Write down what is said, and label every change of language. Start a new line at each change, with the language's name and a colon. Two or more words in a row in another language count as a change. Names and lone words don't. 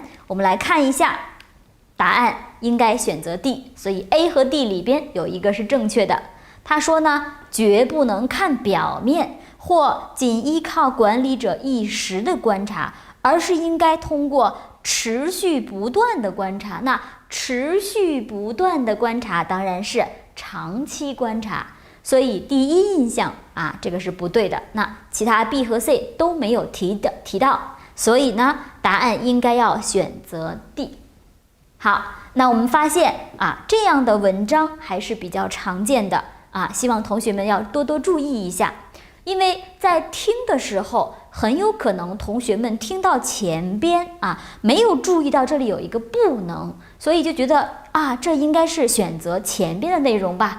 Chinese: 我們來看一下，答案應該選擇 D， 所以 A 和 D 裡邊有一個是正確的。他說呢，絕不能看表面，或僅依靠管理者一時的觀察，而是應該通過持續不斷的觀察。那持續不斷的觀察當然是長期觀察。所以第一印象这个是不对的。那其他 B 和 C 都没有提到，所以呢，答案应该要選擇 D。好，那我們發現這樣的文章還是比較常見的希望同學們要多多注意一下。因為在聽的時候，很有可能同學們聽到前邊沒有注意到這裡有一個不能，所以就覺得這應該是選擇前邊的內容吧。